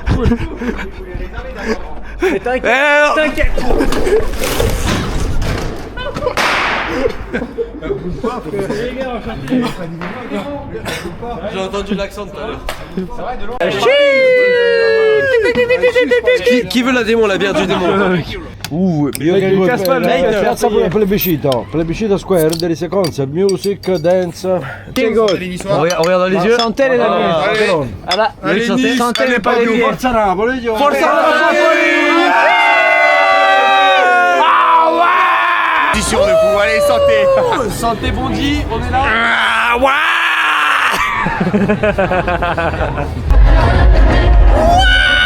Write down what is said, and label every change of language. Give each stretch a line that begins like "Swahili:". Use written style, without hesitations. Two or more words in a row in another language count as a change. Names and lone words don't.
French: Mais t'inquiète, t'inquiète. J'ai entendu l'accent tout à l'heure. Qui veut la démon, la bière du démon?
Italian: Io che plebiscito square, delle sequenze,
English: music, dance.
French: On regarde dans les yeux. Sentez les amis. Voilà. Allez, Sentez,
English: Nice,
French: sentez allez, les pas les Pablo. pieds.
Italian: Forza Napoli, io. Forza
French: Position de fou, allez, santé. Santé Bondy, on est là. Ah, ouais.